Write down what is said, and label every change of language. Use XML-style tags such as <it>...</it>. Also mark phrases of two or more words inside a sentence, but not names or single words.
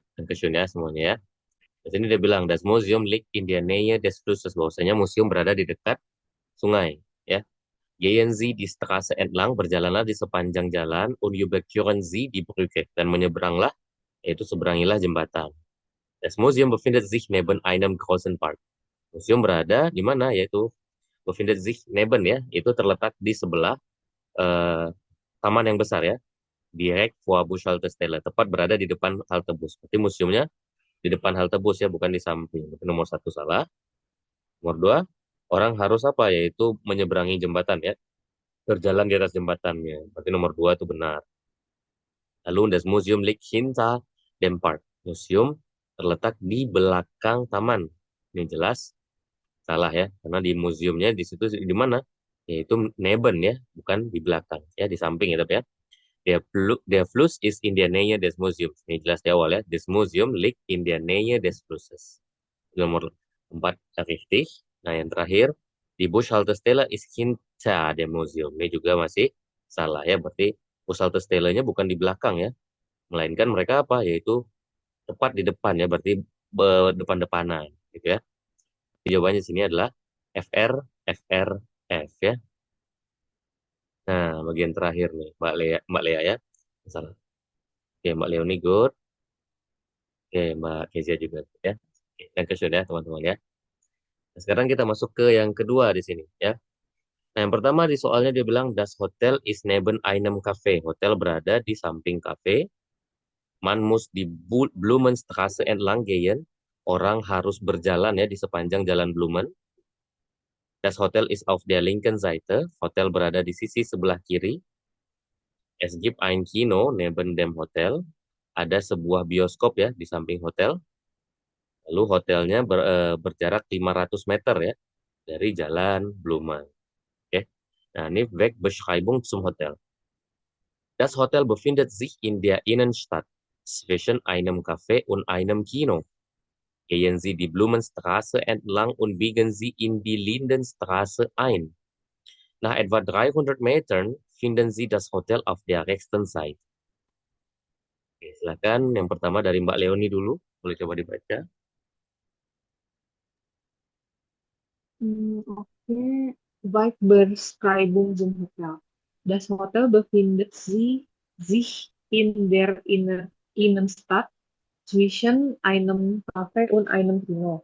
<id>Dankeschön ya semuanya ya. Di sini dia bilang,</id> <de>Das Museum liegt in der Nähe des Flusses.</de> <id>Bahwasanya museum berada di dekat sungai. Ya.</id> <de>Gehen Sie die Straße entlang,</de> <id>berjalanlah di sepanjang jalan,</id> <de>und überqueren Sie die Brücke.</de> <id>Dan menyeberanglah, yaitu seberangilah jembatan.</id> <de>Das Museum befindet sich neben einem großen Park.</de> <id>Museum berada di mana? Yaitu</id> <de>befindet sich neben</de> <id>ya, itu terletak di sebelah eh, taman yang besar ya.</id> <de>Direct vor Bushaltestelle,</de> <id>tepat berada di depan halte bus. Berarti museumnya di depan halte bus ya, bukan di samping. Itu nomor satu salah. Nomor dua, orang harus apa? Yaitu menyeberangi jembatan ya, berjalan di atas jembatannya. Berarti nomor dua itu benar.</id> <de>Lalu das Museum liegt hinter dem Park.</de> <id>Museum terletak di belakang taman. Ini jelas salah ya, karena di museumnya di situ di mana? Yaitu neben ya, bukan di belakang ya, di samping ya tapi ya.</id> <de>Der Fluss ist in der Nähe des Museums.</de> <id>Ini jelas di awal ya.</id> <de>Das Museum liegt in der Nähe des Flusses. Nomor 4 richtig.</de> <id>Nah, yang terakhir, di</id> <de>Bushaltestelle ist hinter dem Museum.</de> <id>Ini juga masih salah ya. Berarti Bushaltestelle-nya bukan di belakang ya. Melainkan mereka apa? Yaitu tepat di depan ya. Berarti depan-depanan gitu ya. Jawabannya sini adalah FR, FR, F ya. Nah, bagian terakhir nih, Mbak Lea ya. Salah. Oke, Mbak Leoni good. Oke, Mbak Kezia juga good ya. Oke, yang sudah teman-teman ya. Nah, sekarang kita masuk ke yang kedua di sini ya. Nah, yang pertama di soalnya dia bilang</id> <de>das Hotel is neben einem Cafe.</de> <id>Hotel berada di samping kafe.</id> <de>Man muss die Blumenstraße entlang gehen.</de> <id>Orang harus berjalan ya di sepanjang jalan Blumen.</id> <de>Das Hotel ist auf der linken Seite.</de> <id>Hotel berada di sisi sebelah kiri.</id> <de>Es gibt ein Kino neben dem Hotel.</de> <id>Ada sebuah bioskop ya di samping hotel. Lalu hotelnya berjarak 500 meter ya dari jalan Blumen. Oke. Nah, ini</id> <de>Wegbeschreibung zum Hotel. Das Hotel befindet sich in der Innenstadt zwischen einem Café und einem Kino. Gehen Sie die Blumenstraße entlang und biegen Sie in die Lindenstraße ein. Nach etwa 300 Metern finden Sie das Hotel auf der rechten Seite.</de> <id>Oke, silakan yang pertama dari Mbak Leoni dulu, boleh coba dibaca. Okay.</id> <de>Weitbeschreibung zum Hotel. Das Hotel befindet sich in der Innenstadt zwischen einem Café und einem Kino.</de>